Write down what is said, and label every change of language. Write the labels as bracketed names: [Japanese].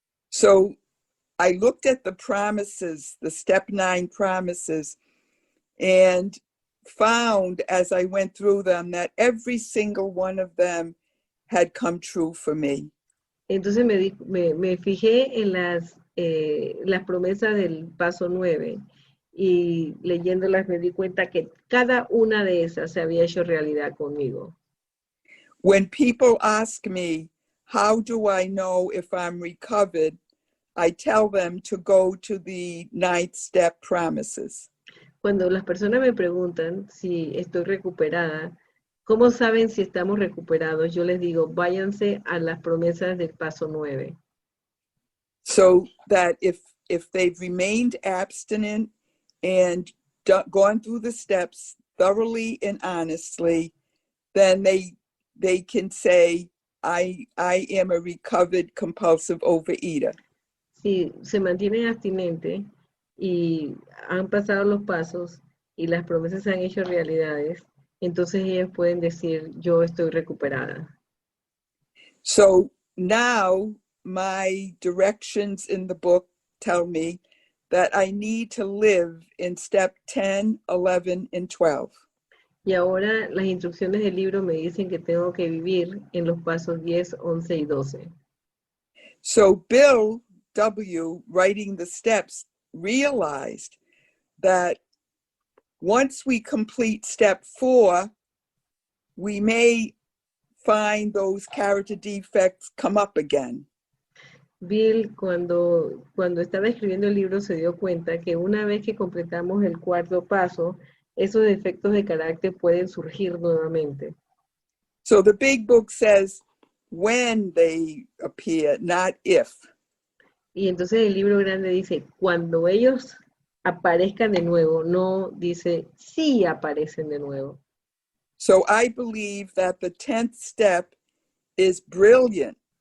[English] So I looked at the promises, the step 9 promises, and found as I went through them that every single one of them had come true for me. [Spanish] Entonces me fijé en las promesas del paso 9, y leyéndolas me di cuenta que cada una de esas se había hecho realidad conmigo. [English] When people ask me, how do I know if I'm recovered? I tell them to go to the 9th step promises. [Spanish] Cuando las personas me preguntan si estoy recuperada, ¿Cómo saben si estamos recuperados? Yo les digo, váyanse a las promesas del paso 9. [English] So that if they've remained abstinent and gone through the steps thoroughly and honestly, then they can say, I am a recovered compulsive overeater. [Spanish] Si se mantienen abstinentes y han pasado los pasos y las promesas se han hecho realidades, entonces ellos pueden decir, yo estoy recuperada. [English] So now my directions in the book tell me that I need to live in step 10, 11, and 12. [Spanish] Y ahora las instrucciones del libro me dicen que tengo que vivir en los pasos 10, 11 y 12. [English] So Bill W., writing the steps, realized that once we complete step 4, we may find those character defects come up again. [Spanish] Bill, cuando estaba escribiendo el libro, se dio cuenta que una vez que completamos el cuarto paso, esos defectos de carácter pueden surgir nuevamente. [English] So the big book says when they appear, not if. [Spanish] Y entonces el libro grande dice, cuando ellos aparezcan de nuevo, no dice si aparecen de nuevo. [English] So I believe that the 10th step is brilliant.